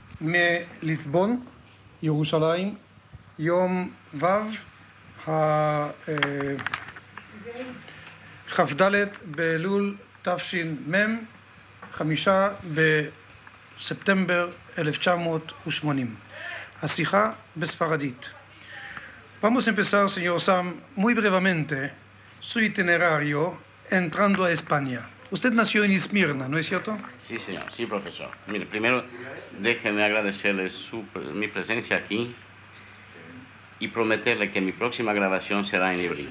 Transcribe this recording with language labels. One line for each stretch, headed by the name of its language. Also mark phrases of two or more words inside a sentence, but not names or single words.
Hebrew: מליסבון, ירושלים, יום ו' כ"ד באלול תש"מ, 5 בספטמבר 1980. השיחה בספרדית.
Spanish: Vamos a empezar, señor Sam, muy brevemente su itinerario entrando a España. Usted nació en Esmirna, ¿no es cierto? Sí, señor. Sí, profesor. Mire, primero déjeme agradecerle mi presencia aquí y prometerle que mi próxima grabación será en hebreo.